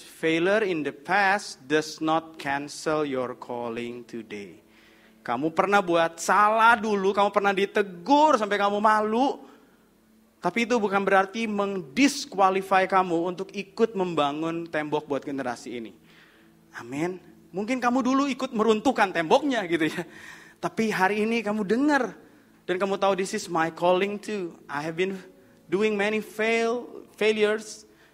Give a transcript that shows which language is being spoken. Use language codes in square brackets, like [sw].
[en] Failure in the past does not cancel your calling today. [id] Kamu pernah buat salah dulu, kamu pernah ditegur sampai kamu malu. Tapi itu bukan berarti mendisqualify kamu untuk ikut membangun tembok buat generasi ini. Amin. Mungkin kamu dulu ikut meruntuhkan temboknya gitu ya. Tapi hari ini kamu dengar. Dan kamu tahu [en] this is my calling too. I have been doing many failures.